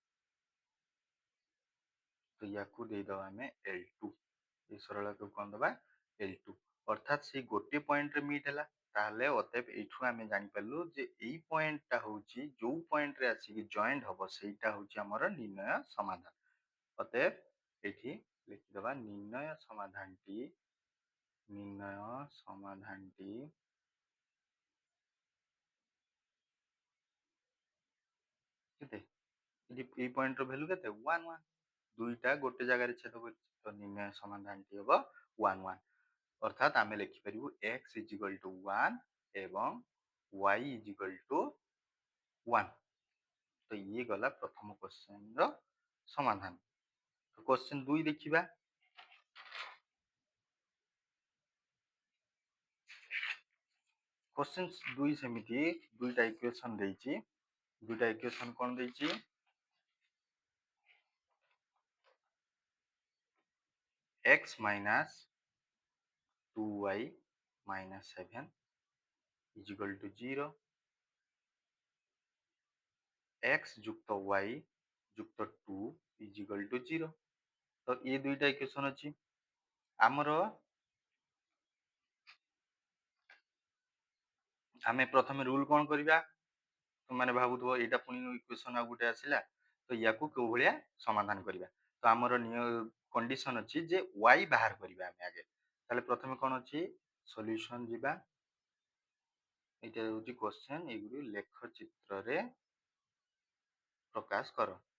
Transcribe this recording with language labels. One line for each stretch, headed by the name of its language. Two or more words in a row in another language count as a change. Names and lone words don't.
Odia: ତ ୟାକୁ ଦେଇଦବା ଆମେ L2 এই ସରଳକୁ କଣ ଦବା L2 ଅର୍ଥାତ୍ ସେଇ ଗୋଟିଏ ପଏଣ୍ଟରେ ମିଟ୍ ହେଲା ତାହେଲେ ଅତଏବ ଏଇଠୁ ଆମେ ଜାଣିପାରିଲୁ ଯେ ଏଇ ପଏଣ୍ଟଟା ହଉଛି ଯୋଉ ପଏଣ୍ଟରେ ଆସିକି ଜଏଣ୍ଟ ହବ ସେଇଟା ହଉଛି ଆମର ନିର୍ଣ୍ଣୟ ସମାଧାନ ଅତଏବ ଏଠି ଲେଖିଦବା ନିର୍ଣ୍ଣୟ ସମାଧାନଟି କେତେ ଏଠି ଏଇ ପଏଣ୍ଟର ଭ୍ୟାଲୁ କେତେ 1 1 ଦୁଇଟା ଗୋଟେ ଜାଗାରେ ଛେଦ କରିଛି ତ ନିର୍ଣ୍ଣୟ ସମାଧାନଟି ହବ 1 1 ଅର୍ଥାତ୍ ଆମେ ଲେଖିପାରିବୁ
English: x is equal to 1
Odia: ଏବଂ
English: y is equal to 1
Odia: ତ ଇଏ ଗଲା ପ୍ରଥମ କ୍ୱେଶ୍ଚନର ସମାଧାନ କ୍ୱେଶ୍ଚନ 2 ଦେଖିବା କ୍ୱେଶ୍ଚନ 2 ସେମିତି ଦୁଇଟା ଇକ୍ୱେସନ ଦେଇଛି ଦୁଇଟା ଇକ୍ୱେସନ କଣ ଦେଇଛି
English: x minus 2y minus 7 is equal to 0 x
Odia: ଯୁକ୍ତ y ଯୁକ୍ତ 2
English: is equal to 0
Odia: ତ ଏ ଦୁଇଟା ଇକ୍ୱେସନ ଅଛି ଆମର ଆମେ ପ୍ରଥମେ ରୁଲ କଣ କରିବା ତୁମମାନେ ଭାବୁଥିବ ଏଇଟା ପୁଣି ଇକ୍ୱେସନ ଆଉ ଗୋଟେ ଆସିଲା ତ ୟାକୁ କୋଉ ଭଳିଆ ସମାଧାନ କରିବା ତ ଆମର କଣ୍ଡିସନ ଅଛି ଯେ y ବାହାର କରିବା ଆମେ ଆଗେ ତାହେଲେ ପ୍ରଥମେ କଣ ଅଛି ସଲ୍ୟୁସନ ଯିବା ଏଇଟା ହେଉଛି କ୍ୱେଶ୍ଚନ ଏଇଗୁଡି ଲେଖ ଚିତ୍ରରେ ପ୍ରକାଶ କର